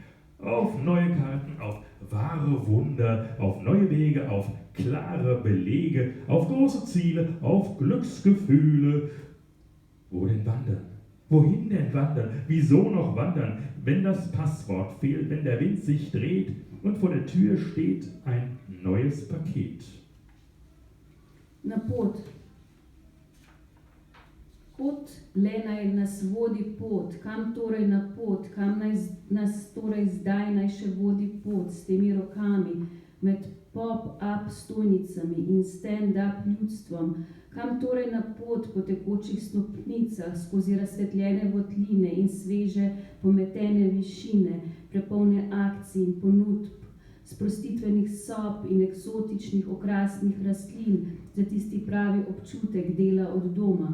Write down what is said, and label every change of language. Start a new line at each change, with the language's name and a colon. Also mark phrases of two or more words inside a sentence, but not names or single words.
German: Auf neue Karten, auf wahre Wunder, auf neue Wege, auf klare Belege, auf große Ziele, auf Glücksgefühle. Wo denn wandern? Wohin denn wandern? Wieso noch wandern, wenn das Passwort fehlt, wenn der Wind sich dreht und vor der Tür steht ein neues Paket?
Slovenian: Na pot. Pot le naj nas vodi pot, kam torej na pot, kam nas torej zdaj naj še vodi pot s temi rokami, med pop-up stojnicami in stand-up ljudstvom, kam torej na pot po tekočih stopnicah, skozi razsvetljene votline in sveže pometene višine, prepolne akcij in ponudb, sprostitvenih sob in eksotičnih okrasnih rastlin, za tisti pravi občutek dela od doma.